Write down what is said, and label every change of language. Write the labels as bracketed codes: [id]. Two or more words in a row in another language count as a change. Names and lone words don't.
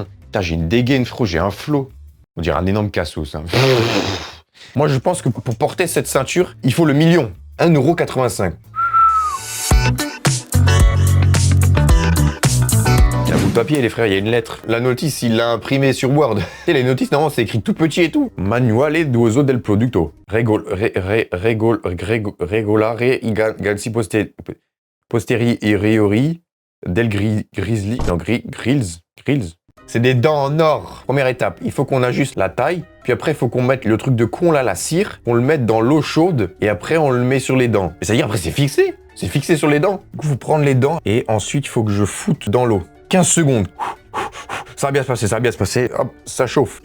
[fr] Putain, j'ai une dégaine, frérot, j'ai un flow. On dirait un énorme cassos, hein. Moi, je pense que pour porter cette ceinture, il faut le million. 1,85 €. Il y a un bout de papier, les frères, il y a une lettre. La notice, il l'a imprimée sur Word. Et les notices, normalement, c'est écrit tout petit et tout. [it] Manuale d'uso del producto. Regolare gansi posteriori del grizzly. [fr] Non, grills. C'est des dents en or. Première étape, il faut qu'on ajuste la taille. Puis après, il faut qu'on mette le truc de con là, la cire. On le mette dans l'eau chaude. Et après, on le met sur les dents. Et ça veut dire, après, c'est fixé. C'est fixé sur les dents. Du coup, il faut prendre les dents. Et ensuite, il faut que je foute dans l'eau. 15 secondes. Ça va bien se passer. Hop, ça chauffe.